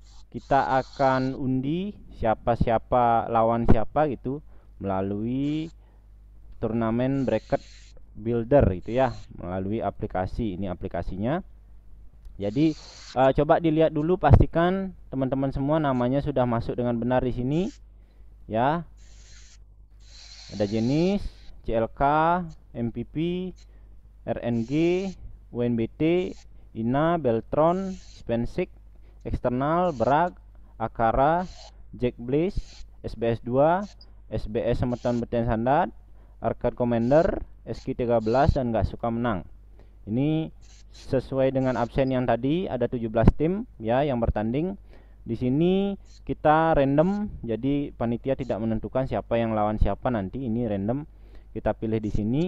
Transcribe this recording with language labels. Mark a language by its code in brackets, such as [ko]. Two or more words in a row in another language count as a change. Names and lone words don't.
[id] kita akan undi siapa lawan siapa gitu melalui turnamen [en] bracket builder [id] itu ya, melalui aplikasi. Ini aplikasinya. Jadi coba dilihat dulu, pastikan teman-teman semua namanya sudah masuk dengan benar di sini ya. Ada jenis, CLK, MPP, RNG, UNBT, INA, Beltron, Spensik, eksternal, Brag, Akara, Jack Blaze, SBS 2, SBS Semeton Beten Standar, Arcade Commander, SQ13, dan nggak suka menang. Ini sesuai dengan absen yang tadi, ada 17 tim ya yang bertanding. Di sini kita random, jadi panitia tidak menentukan siapa yang lawan siapa nanti, ini random kita pilih di sini.